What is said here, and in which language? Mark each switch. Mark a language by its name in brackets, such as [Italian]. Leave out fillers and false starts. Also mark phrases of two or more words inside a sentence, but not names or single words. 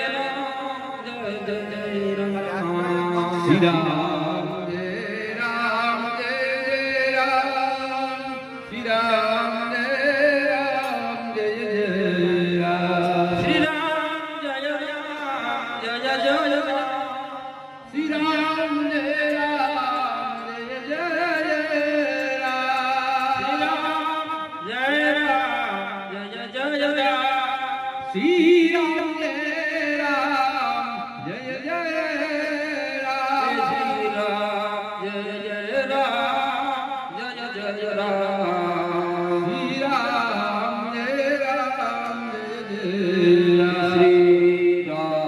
[Sanskrit] राम जय जय राम श्री राम जय राम जय राम श्री राम जय राम जय जय राम श्री राम जय राम जय जय राम श्री राम जय श्री राम जय राम जय जय राम श्री राम जय राम जय जय राम श्री राम जय राम जय जय